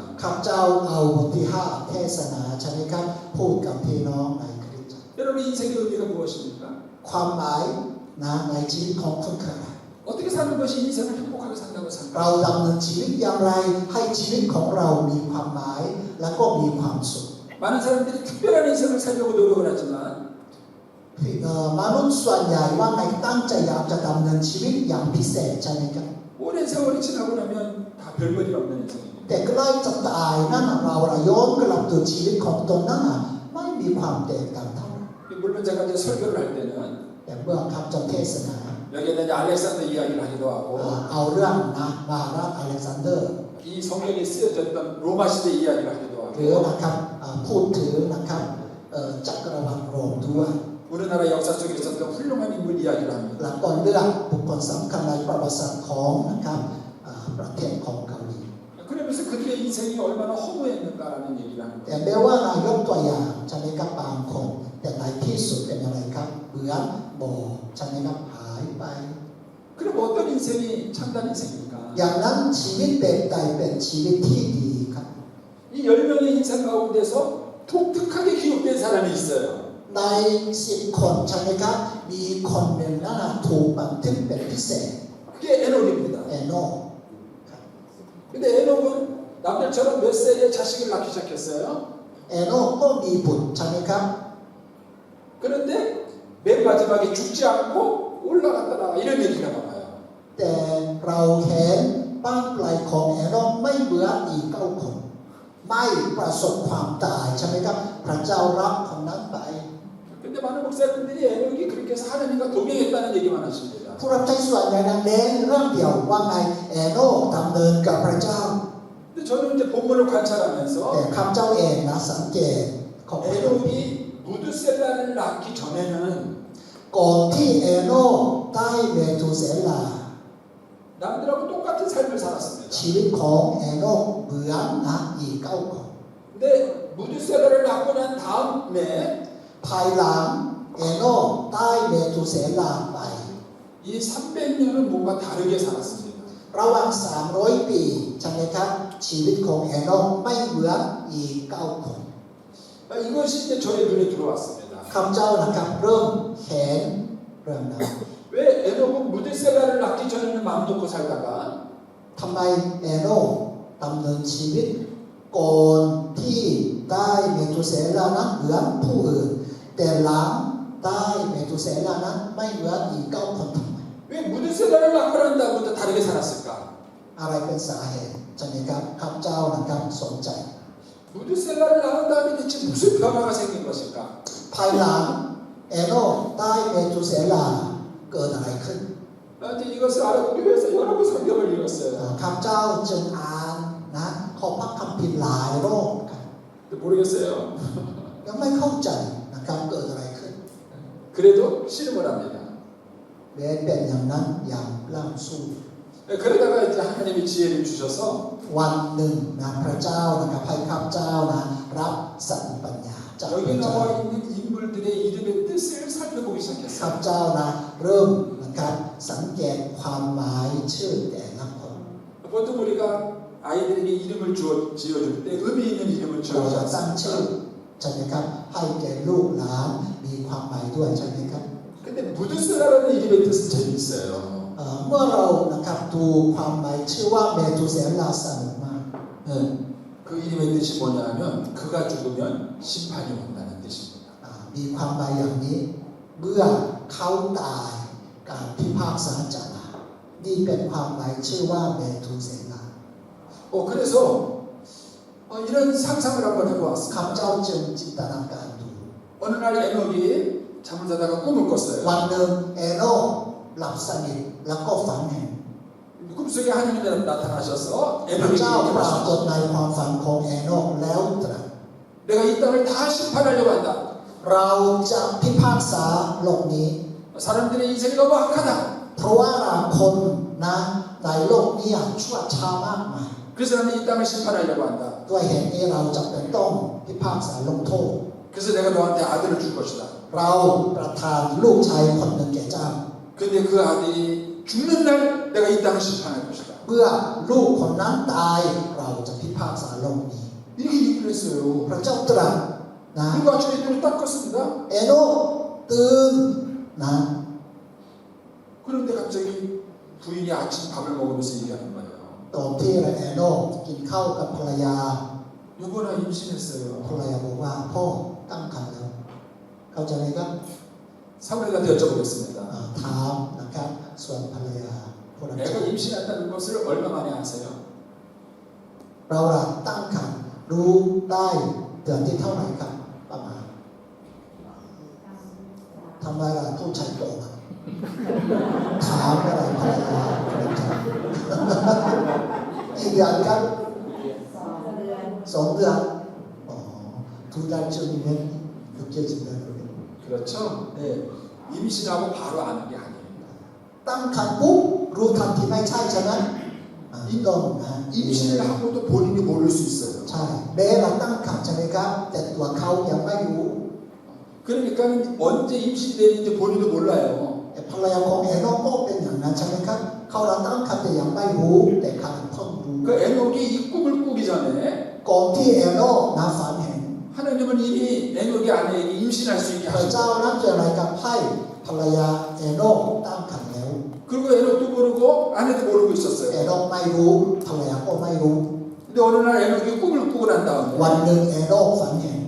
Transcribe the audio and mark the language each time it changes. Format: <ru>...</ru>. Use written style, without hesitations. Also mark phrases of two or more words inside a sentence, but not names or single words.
<th>ข้าพเจ้าเอาบทที่ 5 เทศนาใช่ไหมครับพูดกับพี่น้องในคริสตจักร</th> <ko>여러분 인생의 의미가 무엇입니까?</ko> <th>ความหมายนะในชีวิตของคุณคืออะไร</th> <ko>어떻게 사는 것이 인생을 행복하게 산다고</ko> <th>เรา</th> <ko>생각합니까?</ko> <th>ดำเนินชีวิตอย่างไรให้ชีวิตของเรามีความหมายและก็มีความสุข</th> <ko>많은 사람들이 특별한 인생을 살려고 노력을 하지만</ko> <th>มนุษย์ส่วนใหญ่ว่าไงตั้งใจอยากจะดำเนินชีวิตอย่างพิเศษใช่ไหมครับ</th> <ko>오랜 세월이 지나고 나면 다 별볼일 없는 인생입니다.</ko> <th>แต่ใกล้จะตายนั่นน่ะเราย้อนกลับตัวชีวิตของตนนั้นน่ะไม่มีความแตกต่างเท่าไหร่</th> <ko>물론 제가 이제 설교를 할 때는</ko> <th>แต่เมื่อข้าพเจ้าเทศนา</th> <ko>여기에는 이제 알렉산더 이야기를 하기도 하고</ko> <th>เอาเรื่องนะมหาราชอเล็กซานเดอร์</th> <ko>이 성경에 쓰여졌던 로마 시대 이야기를 하기도</ko> <th>หรือ</th> <ko>하고</ko> <th>นะครับพูดถึงนะครับจักรวรรดิโรมด้วย</th> <ko>우리나라 역사 속에 있었던 훌륭한 인물 이야기를 합니다.</ko> <th>แล้วก็เรื่องบุคคลสำคัญในประวัติศาสตร์ของนะครับประเทศของเกาหลี</th> <ko>그러면서 그들의 인생이 얼마나 허무했는가라는 얘기를 합니다.</ko> <th>แต่แม้ว่านายกตัวอย่างใช่ไหมครับบางคนแต่ในที่สุดเป็นอะไรครับเหมือนบ่อใช่ไหมครับหายไป</th> <ko>그럼 어떤 인생이 참된 인생입니까?</ko> <th>อย่างนั้นชีวิตแบบใดเป็นชีวิตที่ดีครับ</th> <ko>이 10명의 인생 가운데서 독특하게 기록된 사람이 있어요.</ko> <th>ใน10 คนใช่ไหมครับมีคนหนึ่งนั้นถูกบันทึกเป็นพิเศษ</th> <ko>그게 에녹입니다.</ko> <th>แอนโน</th> <ko>근데 에녹은 남들처럼 몇 세에 자식을 낳기 시작했어요.</ko> <th>แอนโนก็มีบุตรใช่ไหมครับ</th> <ko>그런데 맨 마지막에 죽지 않고 올라갔더라 이런 얘기가 나와요.</ko> <th>แต่เราเห็นบ้านปลายของแอนโนไม่เหมือนอีก9 คนไม่ประสบความตายใช่ไหมครับพระเจ้ารับคนนั้นไป</th> <ko>근데 많은 목사님들이 에녹이 그렇게 해서 하나님과 동행했다는 얘기만 하십니다.</ko> <th>ผู้รับใช้ส่วนใหญ่นั้นเน้นเรื่องเดียวว่าไงแอนโนดำเนินกับพระเจ้า</th> <ko>근데 저는 이제 본문을 관찰하면서</ko> <th>แต่ข้าพเจ้าเองนะสังเกตของพระเจ้า</th> <ko>에녹이 무드셀라를 낳기 전에는</ko> <th>ก่อนที่แอนโนได้เมทูเซลา</th> <ko>남들하고 똑같은 삶을 살았습니다.</ko> <th>ชีวิตของเอโนกเหมือนนะอีกเก้าคน</th> <ko>근데 무드셀라를 낳고 난 다음에</ko> <th>ภายหลังเอโนกได้เมตุเสลาไป</th> <ko>이 300년은 뭔가 다르게 살았습니다.</ko> <th>ระหว่าง 300 ปีใช่ไหมครับชีวิตของเอโนกไม่เหมือนอีกเก้าคน</th> <ko>이것이 이제 저의 눈에 들어왔습니다.</ko> <th>ข้าพเจ้านะครับเริ่มเห็นเรื่องนั้น</th> <ko>왜 에녹은 무드셀라를 낳기 전에는 마음 놓고 살다가</ko> <th>ทำไมเอโนกดำเนินชีวิตก่อนที่ได้เมตุเสลานั้นเหมือนผู้อื่นแต่หลังได้เมตุเสลานั้นไม่เหมือนอีกเก้าคนทำไม</th> <ko>왜 무드셀라를 낳고 난 다음부터 다르게 살았을까?</ko> <th>อะไรเป็นสาเหตุใช่ไหมครับข้าพเจ้านะครับสนใจ</th> <ko>무드셀라를 낳은 다음에 대체 무슨 변화가 생긴 것일까?</ko> <th>ภายหลังเอโนกได้เมตุเสลาเกิดอะไรขึ้น</th> <ko>이제 이것을 알아보기 위해서 여러 번 성경을 읽었어요.</ko> <th>ข้าพเจ้าจึงอ่านนะข้อพระคัมภีร์หลายรอบครับ</th> <ko>근데 모르겠어요.</ko> <th>ยังไม่เข้าใจนะครับเกิดอะไรขึ้น</th> <ko>그래도 씨름을 합니다.</ko> <th>แม้เป็นอย่างนั้นอย่างล่ำสู้</th> <ko>그러다가 이제 하나님이 지혜를 주셔서</ko> <th>วันหนึ่งนะพระเจ้านะครับให้ข้าพเจ้านะรับสติปัญญาจากพ</th> <ko>여기</ko> <th>ระเจ้า</th> <ko>나와 있는 인물들의 이름의 뜻을 살펴보기</ko> <th>ข้า</th> <ko>시작했어요.</ko> <th>พเจ้านะเริ่มนะครับสังเกตความหมายชื่อแต่ละคน</th> <ko>보통 우리가 아이들에게 이름을 지어줄 때 의미 있는 이름을</ko> <th>เรา</th> <ko>지어주지</ko> <th>จะตั้งชื่อ</th> <ko>않습니까?</ko> <th>ใช่ไหมครับให้แก่ลูกหลานมีความหมายด้วยใช่ไหมครับ</th> <ko>근데 무드셀라라는 이름의 뜻은 재미있어요.</ko> <th>เมื่อเรานะครับดูความหมายชื่อว่าเมตุเสลาสนุกมาก</th> <ko>네. 그 이름의 뜻이 뭐냐면 그가 죽으면 심판이 온다는 뜻입니다.</ko> <th>มีความหมายอย่างนี้เมื่อเขาตายการพิพากษาจะมานี่เป็นความหมายชื่อว่าเมตุเสลา</th> <ko>그래서 이런 상상을 한번</ko> <th>ข้าพ</th> <ko>해보았습니다.</ko> <th>เจ้าจึงจินตนาการดู</th> <ko>어느 날 에녹이 잠을 자다가 꿈을</ko> <th>วั</th> <ko>꿨어요.</ko> <th>นหนึ่งเอโนกหลับสนิทแล้วก็ฝันเห็น</th> <ko>꿈속에 하나님이 나타나셔서</ko> <th>พระ</th> <ko>에녹에게</ko> <th>เจ้าปรากฏ</th> <ko>얘기하셨죠.</ko> <th>ในความฝันของเอโนกแล้วตรัส</th> <ko>내가 이 땅을 다 심판하려고 한다.</ko> <th>เราจะพิพากษาโลกนี้</th> <ko>사람들의 인생이 너무 악하다.</ko> <th>เพราะว่าคนนะในโลกนี้ชั่วช้ามากมาย</th> <ko>그래서 나는 이 땅을 심판하려고 한다.</ko> <th>ด้วยเหตุนี้เราจำเป็นต้องพิพากษาลงโทษ</th> <ko>그래서 내가 너한테 아들을 줄 것이다.</ko> <th>เราประทานลูกชายคนหนึ่งแก่เจ้า</th> <ko>근데 그 아들이 죽는 날 내가 이 땅을 심판할 것이다.</ko> <th>เมื่อลูกคนนั้นตายเราจะพิพากษาโลกนี้</th> <ko>이렇게 얘기를 했어요.</ko> <th>พระเจ้าตรัสนะ</th> <ko>그리고 아침에 눈을 딱 떴습니다.</ko> <th>เอโนกตื่นนะ</th> <ko>그런데 갑자기 부인이 아침 밥을 먹으면서 얘기하는 거예요.</ko> <th>ตอนที่เอโนกกินข้าวกับภรรยา</th> <ko>여보나 임신했어요.</ko> <th>ภรรยาบอกว่าพ่อตั้งครรภ์แล้วเข้าใจไหมครับ</th> <ko>사모님한테 여쭤보겠습니다.</ko> <th>ถามนะครับส่วนภรรยาผู้รับใช้</th> <ko>내가 임신한다는 것을 얼마 만에 아세요?</ko> <th>เราล่ะตั้งครรภ์รู้ได้เดือนที่เท่าไหร่ครับประมาณทำไมล่ะผู้ชายโตอ่ะถามอะไรภรรยาผู้รับใช้กี่เดือนครับ2 ดือน</th> <ko>두 달쯤이면 느껴진다는 거예요. 그렇죠? 네. 임신하고 바로 아는 게 아니에요.</ko> <th>ตั้งครรภ์ปุ๊บรู้ทันทีไม่ใช่ใช่ไหมต้องนะ</th> <ko>임신을 하고도 본인이 모를 수 있어요.</ko> <th>ใช่แม้เราตั้งครรภ์ใช่ไหมครับแต่ตัวเขายังไม่รู้</th> <ko>그러니까 언제 임신이 되는지 본인도 몰라요.</ko> <th>แต่ภรรยาของเอโนกก็เป็นอย่างนั้นใช่ไหมครับเขาเราตั้งครรภ์แต่ยังไม่รู้แต่เขาเพิ่งรู้</th> <ko>그 에녹이 이 꿈을 꾸기 전에</ko> <th>ก่อนที่เอโนกนะฝันเห็น</th> <ko>하나님은 이미 에녹의 아내에게 임신할 수 있게</ko> <th>พระ</th> <ko>하셨죠.</ko> <th>เจ้านั้นจะอะไรกับให้ภรรยาเอโนกตั้งครรภ์แล้ว</th> <ko>그리고 에녹도 모르고 아내도 모르고</ko> <th>เอ</th> <ko>있었어요.</ko> <th>โนกไม่รู้ภรรยาก็ไม่รู้</th> <ko>근데 어느 날 에녹이 꿈을 꾸고 난</ko> <th>วัน</th> <ko>다음에</ko> <th>หนึ่งเอโนกฝันเห็น</th>